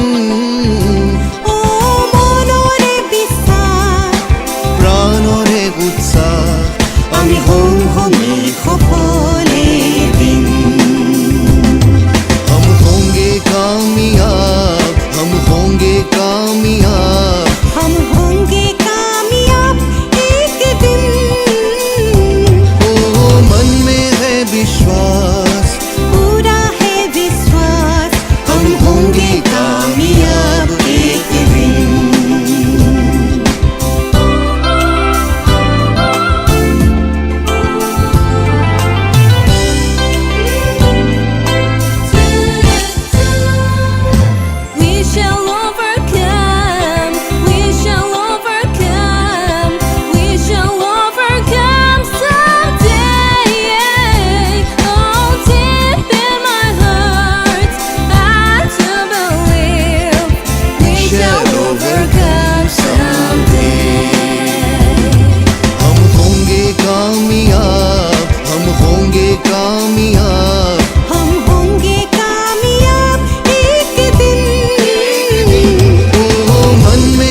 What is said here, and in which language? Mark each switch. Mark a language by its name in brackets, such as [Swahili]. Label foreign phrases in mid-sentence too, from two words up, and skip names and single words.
[Assamese] মনৰে বিশ্বাস প্ৰাণৰে উৎসাহ আমি হম হমে সফল এদিন [Hindi] हम होंगे कामयाब हम होंगे कामयाब हम होंगे कामयाब एक दिन ओ मन में है विश्वास पूरा होंगे कामयाब एक दिन [English] We shall overcome we shall overcome we shall overcome someday oh deep in my heart shall overcome someday [Hindi] हम होंगे कामयाब हम होंगे कामयाब हम होंगे कामयाब एक दिन ओ मन में